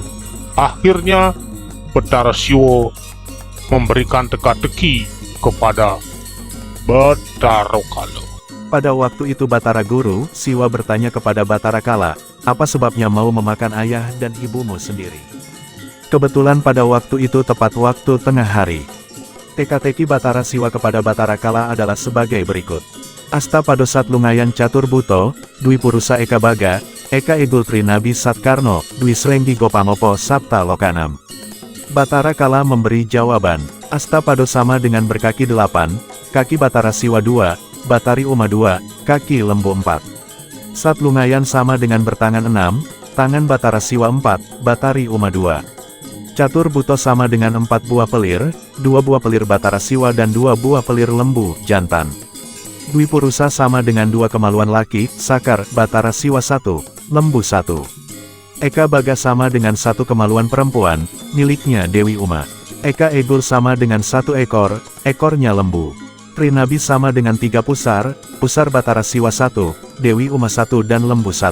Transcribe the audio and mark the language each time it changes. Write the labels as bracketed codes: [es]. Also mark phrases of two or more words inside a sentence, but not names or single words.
[id] Akhirnya Batara Siwa memberikan teka-teki kepada Betaro Kalo. Pada waktu itu Batara Guru, Siwa bertanya kepada Batara Kala, apa sebabnya mau memakan ayah dan ibumu sendiri? Kebetulan pada waktu itu tepat waktu tengah hari. Teka-teki Batara Siwa kepada Batara Kala adalah sebagai berikut. [kaw] Asta Padosat Lungayan Catur Buto, Dwi Purusa Eka Baga, Eka Egul Trinabi Satkarno, Dwi Srenggi Gopangopo Sabta Lokanam. [id] Batara Kala memberi jawaban, Asta Pado sama dengan berkaki 8, kaki Batara Siwa 2, Batari Uma 2, kaki lembu 4. Sat Lungayan sama dengan bertangan 6, tangan Batara Siwa 4, Batari Uma 2. Catur Buto sama dengan 4 buah pelir, 2 buah pelir Batara Siwa dan 2 buah pelir lembu jantan. Dwi Purusa sama dengan 2 kemaluan laki, Sakar, Batara Siwa 1, lembu 1. Eka Baga sama dengan 1 kemaluan perempuan, miliknya Dewi Uma. Eka Egul sama dengan 1 ekor, ekornya lembu. Trinabi sama dengan 3 pusar, pusar Batara Siwa 1, Dewi Uma 1 dan lembu 1.